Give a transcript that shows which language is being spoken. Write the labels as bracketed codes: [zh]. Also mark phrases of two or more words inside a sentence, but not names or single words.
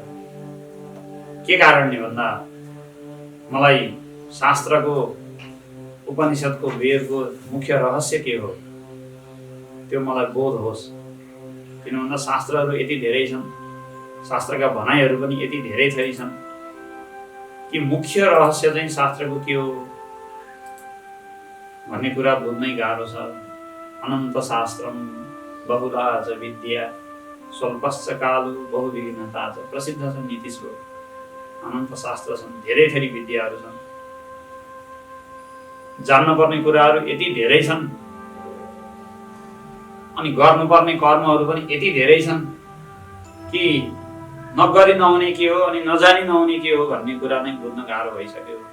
[ne] के कारणले भन्दा मलाई शास्त्रको उपनिषदको वेदको मुख्य रहस्य के हो त्यो मलाई बोध होस्। किन भन्दा शास्त्रहरू यति धेरै छन्, शास्त्रका भनाइहरू पनि यति धेरै थरी छन् कि मुख्य रहस्य चाहिँ शास्त्रको के हो भन्ने कुरा बुझ्नै गाह्रो छ। [sa] अनन्त शास्त्रम बहुधा च विद्या स्वल्पश्च कालु बहुविघ्नता च [ne] प्रसिद्ध छ नीति श्लोक। अनन्त शास्त्र छन्, धेरै थरी विद्याहरू छन्, जान्नुपर्ने कुराहरू यति धेरै छन्, अनि गर्नुपर्ने कर्महरू पनि यति धेरै छन् कि नगरी नहुने के हो अनि नजानी नहुने के हो भन्ने कुरा नै बुझ्न गाह्रो भइसक्यो।